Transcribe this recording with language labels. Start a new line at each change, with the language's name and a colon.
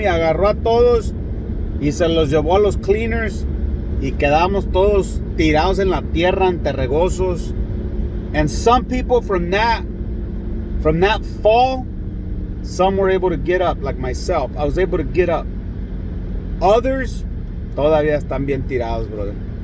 Spanish: Y agarró a todos y se los llevó a los cleaners. Y quedamos todos tirados en la tierra, enterregosos.
English: And some people from that fall, some were able to get up, like myself. I was able to get up.
Spanish: Others todavía están bien tirados, brother.